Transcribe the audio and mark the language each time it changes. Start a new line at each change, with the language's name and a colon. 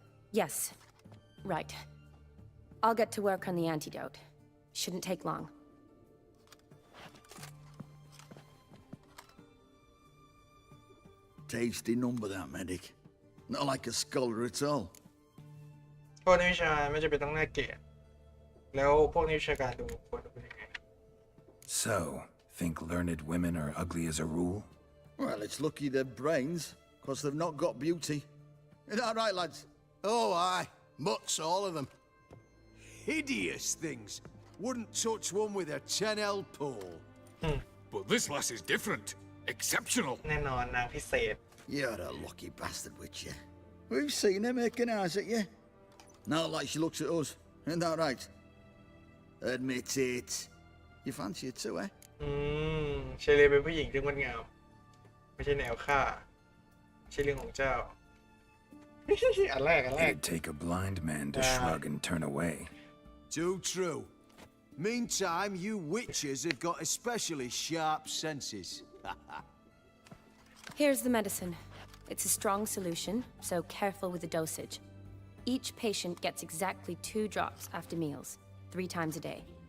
English: Yes. Right. I'll get to work on the antidote. Shouldn't take long. Tasty number, that medic. Not like a scholar at all.
Thai: พวกนักวิชาไม่จำเป็นต้องน่าเกลียดแล้วพวกนักวิชาการดูควรดูเป็นยังไง
English: So, think learned women are ugly as a rule? Well, it's lucky they're brains, because they've not got beauty. Is that right, lads? Oh, aye. Mutts, all of them. Hideous things. Wouldn't touch one with a 10L pole. But this lass is different. Exceptional.
Thai: แน่นอนนางพิเศษ
English: You're a lucky bastard, witch, you. We've seen her making eyes at you. Not like she looks at us. Isn't that right? Admit it. You fancy it too, eh?
Thai: เชเลเป็นผู้หญิงที่งดงามไม่ใช่แนวฆ่าใช่เรื่องของเจ้า อันแรก
English: It'd take a blind man to shrug and turn away. Too true. Meantime, you witches have got especially sharp senses. Here's the medicine. It's a strong solution, so careful with the dosage. Each patient gets exactly 2 drops after meals, 3 times a day.